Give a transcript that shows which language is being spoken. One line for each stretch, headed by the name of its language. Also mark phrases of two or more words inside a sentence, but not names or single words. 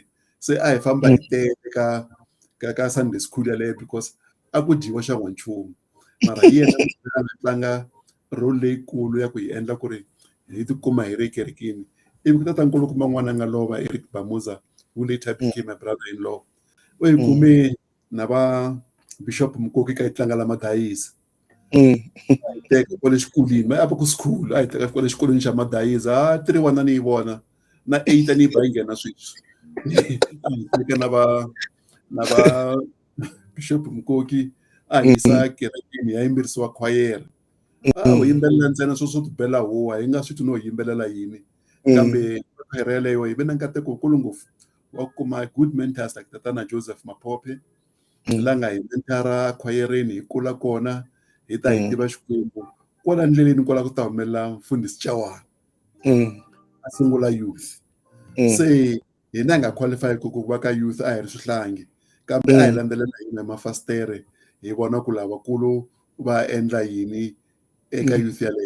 Tsonga: Se a hi famba hi tele ka
English: Sunday school
Tsonga: yaleyo because a ku dyiwa xa n'wanchumu mara hi yena a tlanga role leyikulu ya ku hi endla ku ri hi tikuma hi ri ekerekeni. Ivi ku tata nkulukumba n'wana nga lova Eric Bamuza
English: who later became a brother-in-law.
Tsonga: U hi kume na va Bishop Mukoki ka hi tlanga la madayisi a hi teka kwale xikolweni a va ku school a hi teka kwale xikolweni xa madayisi 3 ni yi vona na 8 ni yi ba yi nghena sweswi a hi teka na va Bishop Mukoki a hi yisa kerekeni ya yimbirisiwa khwayere u yimbelela ntsena swo tibela huwa hi nga swi twi no yimbelela yini kambe khwayere yaleyo hi ve na nkateko wukulu ngopfu wa ku kuma
English: good mentors like
Tsonga: tatana Joseph Mapope la nga hi mentara khwayereni hi kula kona hi ta hi tiva Xikwembu kwala ndleleni kwala ku ta humelela mfundhisi Chawana a sungula youth. Se hina hi nga qualify ku va ka youth a hi ri swihlangi kambe a hi landzelela hina mafasitere hi vona ku lavakulu va endla yini eka youth yaleyo.